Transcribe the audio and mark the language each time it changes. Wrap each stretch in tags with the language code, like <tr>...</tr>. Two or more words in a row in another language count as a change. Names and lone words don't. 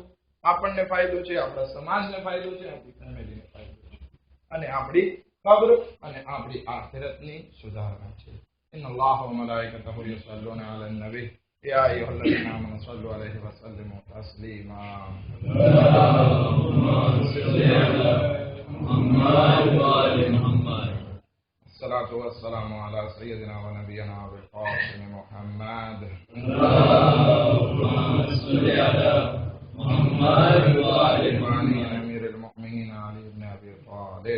<gu>આપણને ફાયદો છે, આપણા સમાજને ફાયદો છે, આપણી ફેમિલીને ફાયદો છે, અને આપણી કબ્ર અને આપણી આખિરતની સુધારણા છે.</gu> <ar>إن الله وملائكته يصلون على النبي يا أيها الذين آمنوا صلوا عليه وسلموا تسليما. الصلاة والسلام على سيدنا ونبينا أبي القاسم محمد. اللهم صل على محمد وعلى أمير المؤمنين علي بن أبي طالب.</ar>